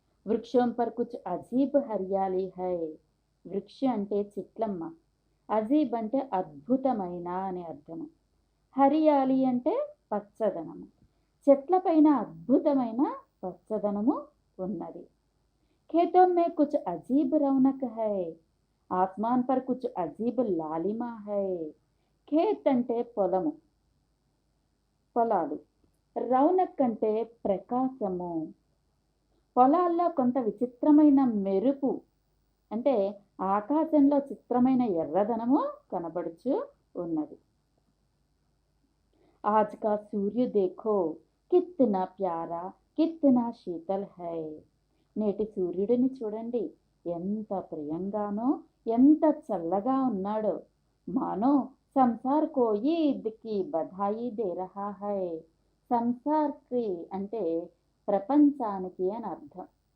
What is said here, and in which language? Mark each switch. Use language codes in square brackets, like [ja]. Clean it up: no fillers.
[hi] వృక్షం పర్ కుచ్ అజీబ్ హరియాలి హై. [te] వృక్ష అంటే చెట్లమ్మ, అజీబ్ అంటే అద్భుతమైన అని అర్థము, హరియాలి అంటే పచ్చదనము. చెట్లపైన అద్భుతమైన పచ్చదనము ఉన్నది. [hi] खेतों में कुछ अजीब रौनक है, आसमान पर कुछ अजीब लालिमा है. [te] ఖేత్ అంటే పొలము, పొలాలు. రౌనక్ అంటే ప్రకాశము. పొలాల్లో కొంత విచిత్రమైన మెరుపు అంటే ఆకాశంలో చిత్రమైన ఎర్రదనము కనబడుచు ఉన్నది. [hi] आज का सूर्य देखो कितना प्यारा, कितना शीतल है. [te] నేటి సూర్యుడిని చూడండి, ఎంత ప్రియంగానో, ఎంత చల్లగా ఉన్నాడో. [hi] మానో సంసార్ కో ఈద్ కి బధాయి దే రహా హై. [te] సంసార్కి అంటే ప్రపంచానికి అని అర్థం.